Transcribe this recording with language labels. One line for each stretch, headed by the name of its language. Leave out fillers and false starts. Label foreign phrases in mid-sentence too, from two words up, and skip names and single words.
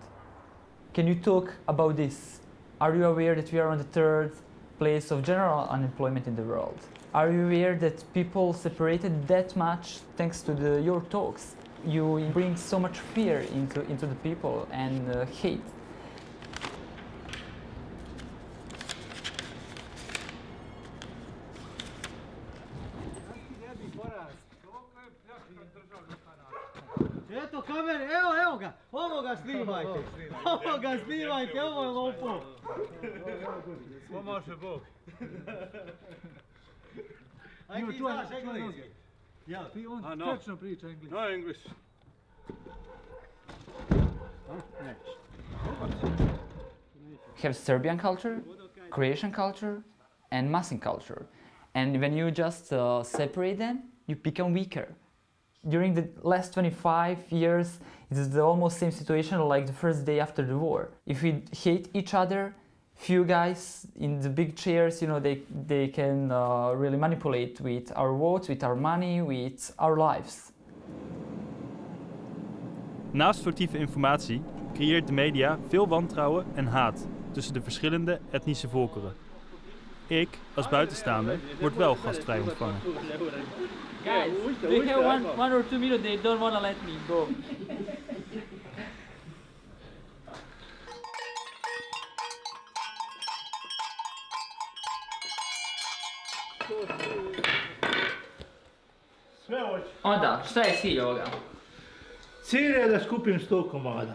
English: Can you talk about this? Are you aware that we are on the third place of general unemployment in the world? Are you aware that people separated that much thanks to your talks? You bring so much fear into the people and hate.
Bosnian: Eto kamere, evo ga, ovo ga snimajte, ovo je lopo. Pomaže Bog. Aj ti znaš engleski? Ja, on točno priča engleski.
English: No English. We have Serbian culture, Croatian culture, and Muslim culture. And when you just separate them, you become weaker. During the last 25 years, it is the almost same situation like the first day after the war. If we hate each other, few guys in the big chairs, you know, they can really manipulate with our votes, with our money, with our lives.
Dutch: Naast foutieve informatie creëert de media veel wantrouwen en haat tussen de verschillende etnische volkeren. Ik, als buitenstaander, word wel gastvrij ontvangen.
English: Guys, they have one or 2 minutes, they don't want to let me go.
Bosnian: Onda, šta je cilj ovoga? Cilj je da skupim 100 komada.